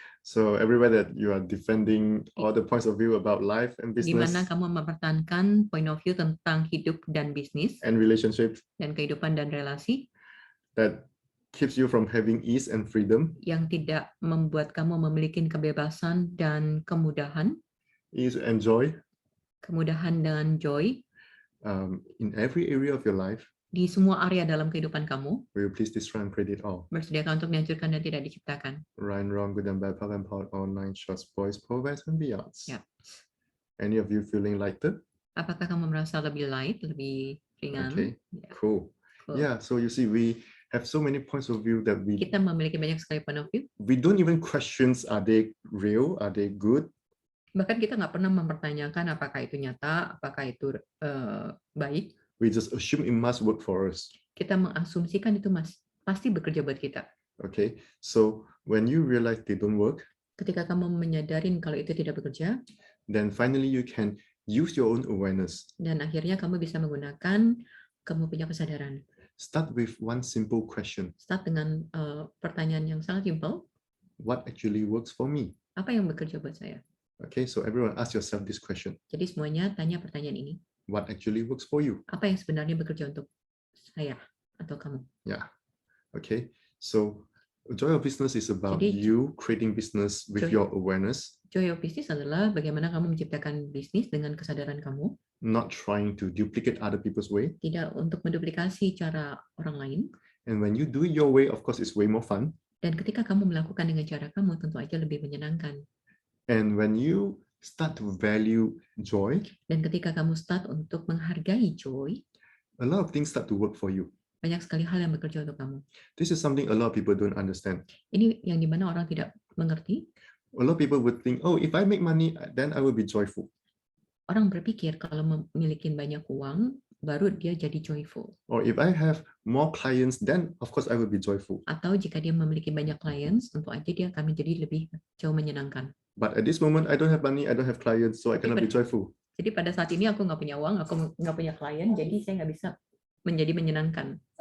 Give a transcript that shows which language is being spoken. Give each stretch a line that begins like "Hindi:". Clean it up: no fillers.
English: So everywhere that you are defending all the points of view about life and
Indonesian: Di
English: business
Indonesian: mana kamu mempertahankan point of view tentang hidup dan bisnis,
English: and relationship
Indonesian: dan kehidupan dan relasi,
English: that keeps you from having ease and freedom,
Indonesian: yang tidak membuat kamu memiliki kebebasan dan kemudahan,
English: ease and joy
Indonesian: kemudahan dan joy
English: in every area of your life,
Indonesian: di semua area dalam kehidupan kamu,
English: will you please destroy and create it all?
Indonesian: bersediakah untuk dihancurkan dan tidak diciptakan.
English: Right, wrong, good and bad, POC and POD, all 9 shorts, boys, perverts, and beyonds.
Indonesian: Ya.
English: Any of you feeling lighter?
Indonesian: Apakah kamu merasa lebih light, lebih ringan?
English: Okay,
Indonesian: Ya,
English: cool. cool. Yeah, so you see, we have so many points of view that
Indonesian: Kita memiliki banyak sekali point of view,
English: we don't even question, are they real, are they good?
Indonesian: bahkan kita nggak pernah mempertanyakan apakah itu nyata, apakah itu baik.
English: We just assume it must work for us.
Indonesian: Kita mengasumsikan itu pasti bekerja buat kita.
English: Okay, so when you realize they don't work,
Indonesian: Ketika kamu menyadarin kalau itu tidak bekerja,
English: then finally you can use your own awareness.
Indonesian: dan akhirnya kamu bisa menggunakan, kamu punya kesadaran.
English: Start with one simple question.
Indonesian: Start dengan pertanyaan yang sangat simpel,
English: What actually works for me?
Indonesian: apa yang bekerja buat saya?
English: Okay, so everyone ask yourself this question.
Indonesian: Jadi semuanya tanya pertanyaan ini,
English: What actually works for you?
Indonesian: apa yang sebenarnya bekerja untuk saya atau kamu?
English: Yeah. Okay, so joy of business is about
Indonesian: Jadi,
English: you creating business with joy- your awareness,
Indonesian: Joy of business adalah bagaimana kamu menciptakan bisnis dengan kesadaran kamu,
English: not trying to duplicate other people's way.
Indonesian: tidak untuk menduplikasi cara orang lain.
English: And when you do it your way, of course, it's way more fun.
Indonesian: Dan ketika kamu melakukan dengan cara kamu, tentu aja lebih menyenangkan.
English: And when you start to value joy,
Indonesian: Dan ketika kamu start untuk menghargai joy,
English: a lot of things start to work for you.
Indonesian: banyak sekali hal yang bekerja untuk kamu.
English: This is something a lot of people don't understand.
Indonesian: Ini yang dimana orang tidak mengerti.
English: A lot of people would think, oh, if I make money, then I will be joyful.
Indonesian: Orang berpikir kalau memiliki banyak uang, baru dia jadi joyful.
English: Or if I have more clients, then of course I will be joyful.
Indonesian: Atau jika dia memiliki banyak clients, tentu aja dia akan menjadi lebih jauh menyenangkan.
English: But at this moment, I don't have money, I don't have clients, so I cannot be joyful.
Indonesian: Jadi pada saat ini aku nggak punya uang, aku nggak punya klien, jadi saya nggak bisa menjadi menyenangkan.